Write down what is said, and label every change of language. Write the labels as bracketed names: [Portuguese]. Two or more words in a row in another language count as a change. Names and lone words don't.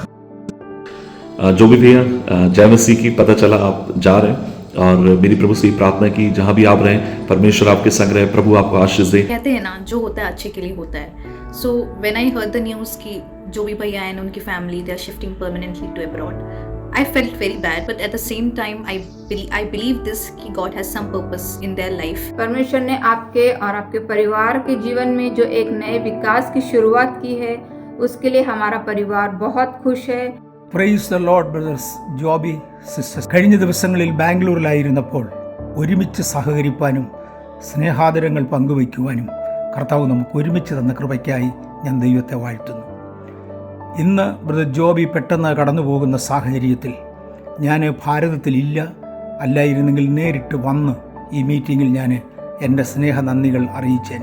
[Hindi] जो भी भैया, जय मसीह की। पता चला आप जा रहे हैं और मेरी प्रभु से प्रार्थना की जहां भी आप रहें परमेश्वर आपके संग रहे, प्रभु आपको आशीष दे। कहते हैं ना, जो होता है अच्छे के लिए होता है। [English] so when I heard the news [Hindi] कि जो भी भैया हैं उनकी फैमिली [English] they are shifting permanently to abroad, I felt very bad, but at the same time I believe this कि God has some purpose in their life. [Hindi] परमेश्वर ने आपके और आपके परिवार के जीवन में जो एक नए विकास की शुरुआत की है, उसके लिए हमारा परिवार बहुत खुश है। [English] praise the Lord brothers, Jobi sisters. [Malayalam] കഴിഞ്ഞ ദിവസങ്ങളിൽ ബാംഗ്ലൂരിലായിരുന്നപ്പോൾ ഒരുമിച്ച് സഹകരിപ്പാനും സ്നേഹാദരങ്ങൾ പങ്കുവയ്ക്കുവാനും കർത്താവ് നമുക്ക് ഒരുമിച്ച് തന്ന കൃപയ്ക്കായി ഞാൻ ദൈവത്തെ വാഴ്ത്തുന്നു. ഇന്ന് ബ്രദർ ജോബി പെട്ടെന്ന് കടന്നു പോകുന്ന സാഹചര്യത്തിൽ ഞാൻ ഭാരതത്തിലില്ല, അല്ലായിരുന്നെങ്കിൽ നേരിട്ട് വന്ന് ഈ മീറ്റിങ്ങിൽ ഞാൻ എൻ്റെ സ്നേഹ നന്ദികൾ അറിയിച്ചേനെ.